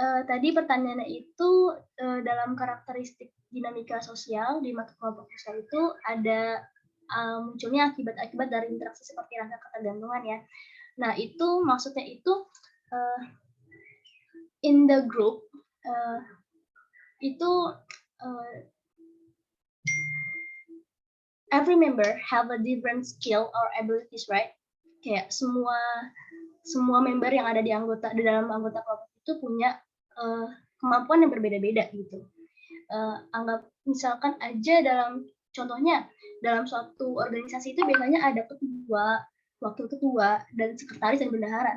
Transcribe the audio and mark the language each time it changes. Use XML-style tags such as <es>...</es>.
<id>Tadi pertanyaannya itu dalam karakteristik dinamika sosial di mata kelompok sosial itu ada munculnya akibat-akibat dari interaksi seperti rasa ketergantungan ya. Nah itu maksudnya itu</id> <en>in the group itu every member have a different skill or abilities, right?</en> <id>Kayak semua member yang ada di dalam anggota kelompok itu punya kemampuan yang berbeda-beda gitu. Anggap misalkan aja contohnya dalam suatu organisasi itu biasanya ada ketua, wakil ketua, dan sekretaris dan bendahara.</id>